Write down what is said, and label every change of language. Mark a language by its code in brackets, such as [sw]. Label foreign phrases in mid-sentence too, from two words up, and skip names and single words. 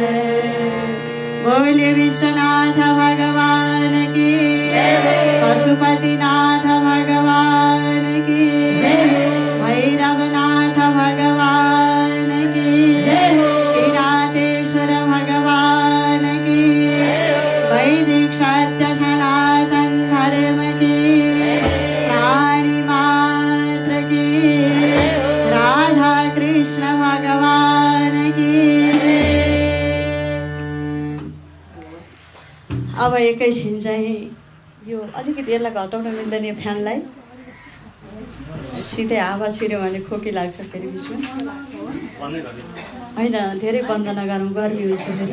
[hi] बोले विश्वनाथ भगवान की, पशुपतिनाथ भगवान की, भैरवनाथ भगवान की, किरातेश्वर भगवान की, वैदिक सत्य सनातन धर्म की, प्राणी मात्र की, राधा कृष्ण भगवान की। [ne] अब एकैछिन चाहिँ यो अलिकति यसलाई घटाउन मिल्दैन यो फ्यानलाई, सिधै हावा छिर्यो भने खोकी लाग्छ फेरि बिचमा। होइन धेरै बन्द नगरौँ, गर्मी हुन्छ फेरि।